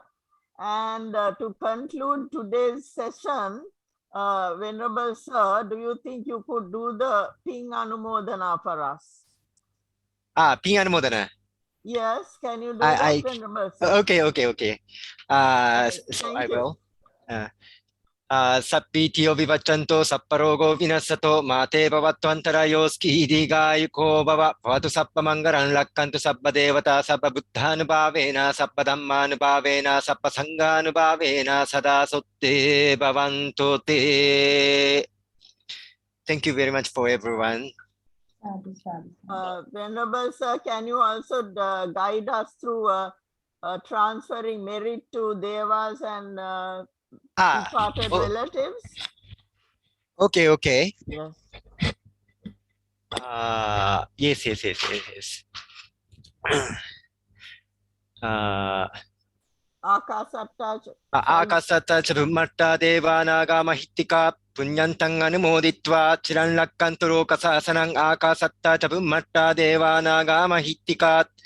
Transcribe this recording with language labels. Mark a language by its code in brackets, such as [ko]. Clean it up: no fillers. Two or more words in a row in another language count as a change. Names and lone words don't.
[en] And to conclude today's session, Venerable Sir, do you think you could do the Ping Anumodana for us? Ping Anumodana. Yes, can you do that, Venerable Sir? Okay. So I will. [pi] Sappitio vivachanto sapparogo vinasato mate bhavattvantarayo skidhigayuko bhava bhavatu sappa mangaran lakkantu sabba devata sabba buddhanubhavena sabba dhammanubhavena sabba sanghanubhavena sada sotte bhavantu te. [en] Thank you very much for everyone. Venerable Sir, can you also guide us through transferring merit to devas and departed relatives? Okay. Yes. Yes. [pi] Akasatta chabumatta devanaga mahittika punyantang anumoditva chiran lakkantu lokasasanang akasatta chabumatta devanaga mahittika